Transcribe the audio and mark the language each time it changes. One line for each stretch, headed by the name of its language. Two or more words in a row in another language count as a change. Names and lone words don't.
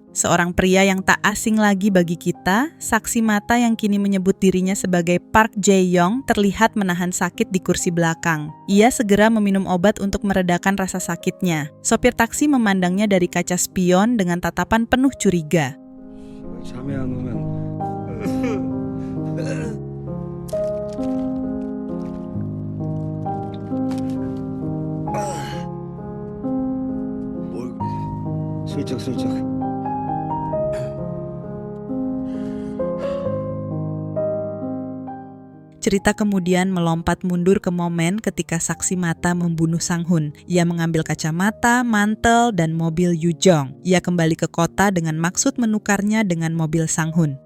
Indonesian: Seorang pria yang tak asing lagi bagi kita, saksi mata yang kini menyebut dirinya sebagai Park Jae-yong, terlihat menahan sakit di kursi belakang. Ia segera meminum obat untuk meredakan rasa sakitnya. Sopir taksi memandangnya dari kaca spion dengan tatapan penuh curiga.
Korean: 잠이 안 오면 뭘 슬쩍슬쩍
Indonesian: Cerita kemudian melompat mundur ke momen ketika saksi mata membunuh Sang Hun. Ia mengambil kacamata, mantel, dan mobil Yu Jong. Ia kembali ke kota dengan maksud menukarnya dengan mobil Sang Hun.